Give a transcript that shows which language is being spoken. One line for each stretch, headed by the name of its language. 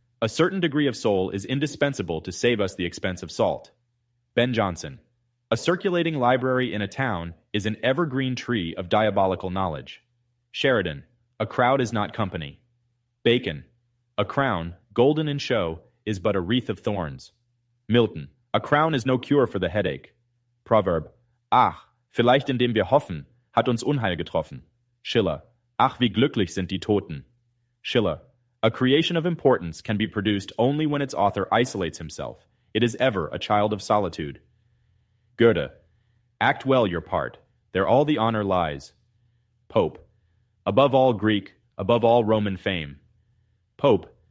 English: A certain degree of soul is indispensable to save us the expense of salt. Ben Jonson. A circulating library in a town is an evergreen tree of diabolical knowledge. Sheridan. A crowd is not company. Bacon. A crown, golden in show, is but a wreath of thorns. Milton. A crown is no cure for the headache. Proverb.
German: Ach, vielleicht indem wir hoffen, hat uns Unheil getroffen. Schiller. Ach, wie glücklich sind die Toten. Schiller.
English: A creation of importance can be produced only when its author isolates himself. It is ever a child of solitude. Goethe. Act well your part. There all the honor lies. Pope. Above all Greek, above all Roman fame. Pope.